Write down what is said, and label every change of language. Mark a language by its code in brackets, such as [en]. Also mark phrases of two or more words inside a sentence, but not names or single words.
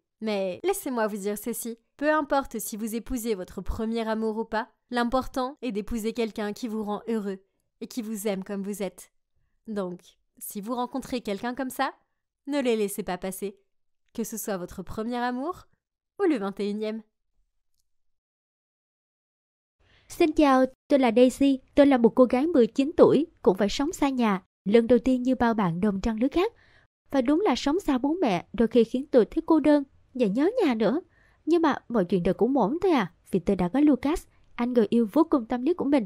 [fr] Mais laissez-moi vous dire ceci, peu importe si vous épousez votre premier amour ou pas, l'important est d'épouser quelqu'un qui vous rend heureux et qui vous aime comme vous êtes. Donc, si vous rencontrez quelqu'un comme ça, ne les laissez pas passer, que ce soit votre premier amour ou le 21e. [vi] Xin chào, tôi là Daisy. Tôi là một cô gái 19 tuổi, cũng phải sống xa nhà, lần đầu tiên như bao bạn đồng trang lứa khác. Và đúng là sống xa bố mẹ đôi khi khiến tôi thấy cô đơn và nhớ nhà nữa. Nhưng mà mọi chuyện đều cũng ổn thôi à, vì tôi đã có Lucas, anh người yêu vô cùng tâm lý của mình.